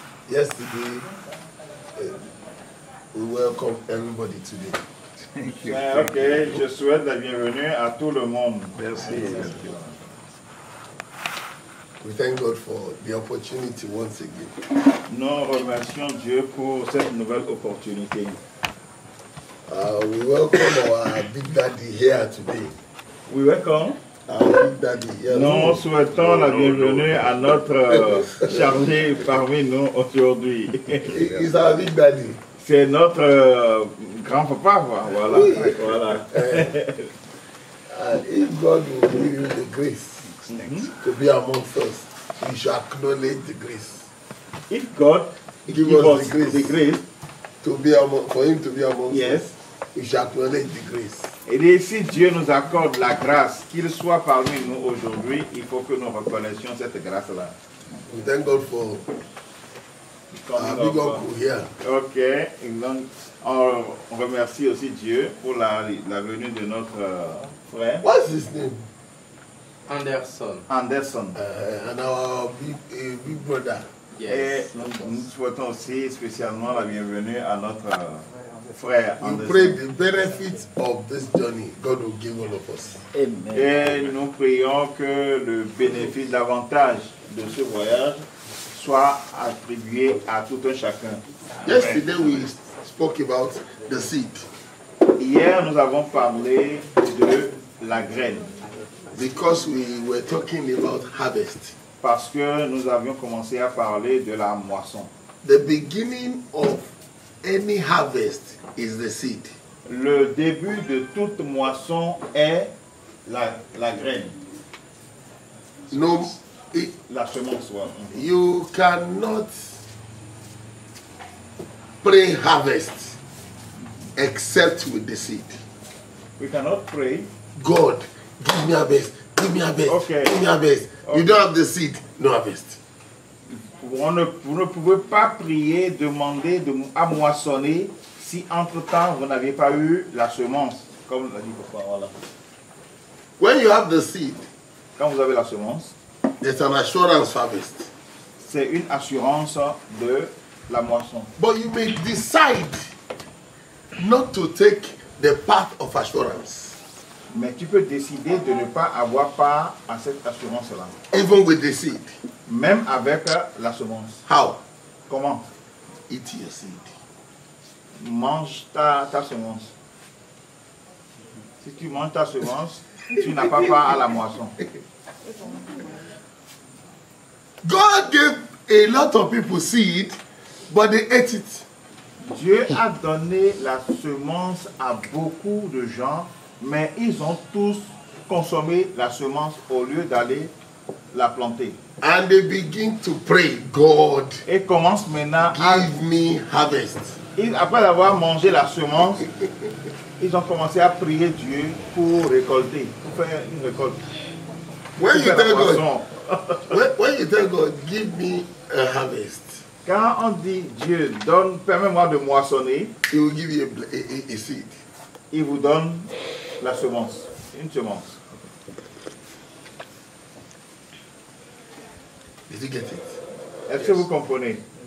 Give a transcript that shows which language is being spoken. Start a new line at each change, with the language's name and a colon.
English: Yesterday, we welcome everybody today.
French: Ok, je souhaite la bienvenue à tout le monde. Merci.
English: We thank God for the opportunity once again.
French: Nous remercions Dieu pour cette nouvelle opportunité.
English: We welcome our Big Daddy here today. We welcome. Our Big Daddy here.
French: Nous souhaitons la bienvenue à notre chargé parmi nous aujourd'hui.
English: He's our Big Daddy.
French: C'est notre grand-papa, voilà. Oui. Voilà.
English: And if God will give you the grace to be amongst us, you should acknowledge the grace. If God give us the grace to be for Him to be amongst us, you should acknowledge the grace.
French: Et si Dieu nous accorde la grâce, qu'il soit parmi nous aujourd'hui, il faut que nous reconnaissions cette grâce-là.
English: We thank God for our big uncle here.
French: Ok, donc on remercie aussi Dieu pour la venue de notre frère.
English: What's his name? Anderson. Anderson. And our big brother.
French: Et nous souhaitons aussi spécialement la bienvenue à notre frère
English: We Anderson. pray the benefits of this journey God will give all of us. Amen.
French: Et nous prions que le bénéfice davantage de ce voyage soit attribué à tout un chacun.
English: Yesterday we spoke about the seed.
French: Hier, nous avons parlé de la graine.
English: Because we were talking about harvest.
French: Parce que nous avions commencé à parler de la moisson.
English: The beginning of any harvest is the seed.
French: Le début de toute moisson est la graine.
English: No,
French: la semence.
English: You cannot pray harvest except with the seed. We cannot pray. God, give me harvest, give me harvest, okay. Give me harvest. Okay. You don't have the seed, no harvest.
French: Vous ne pouvez pas prier, demander à moissonner si entre-temps vous n'avez pas eu la semence. Comme l'a dit papa, voilà.
English: When you have the seed,
French: quand vous avez la semence,
English: there's an assurance harvest.
French: C'est une assurance de la moisson.
English: But you may decide not to take the path of assurance.
French: Mais tu peux décider de ne pas avoir part à cette assurance-là.
English: Even with the seed.
French: Même avec la semence.
English: How?
French: Comment?
English: Eat your seed.
French: Mange ta semence. Si tu manges ta semence, tu n'as pas part à la moisson.
English: God gave a lot of people seed, but they ate it.
French: Dieu a donné la semence à beaucoup de gens, mais ils ont tous consommé la semence au lieu d'aller la planter.
English: And they begin to pray, God,
French: et commencent maintenant à
English: give me harvest.
French: Après avoir mangé la semence, ils ont commencé à prier Dieu pour récolter, pour faire une récolte.
English: When you tell God, when you tell God, give me a harvest.
French: Quand on dit Dieu donne, permets-moi de moissonner,
English: He will give you a seed.
French: il vous donne la semence, une semence.
English: Did you get it?
French: Est-ce que vous comprenez?